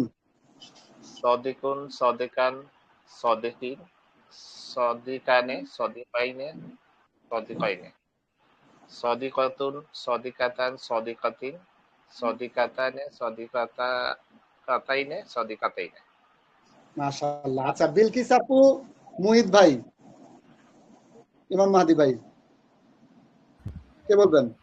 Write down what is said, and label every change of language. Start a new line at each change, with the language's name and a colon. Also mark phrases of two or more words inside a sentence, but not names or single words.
Arabic: صادقٌ، صادقًا، صادقٍ، صادقانِ، صادقَينِ، صادقَينِ، صادقةٌ، صادقةً، صادقةٍ، صادقتانِ، صادقتَينِ، صادقتَينِ. ما شاء الله.
Bangla: আচ্ছা বিলকিস আপু, মুহিত ভাই, ইমাম মাহাদি ভাই, কে বলবেন?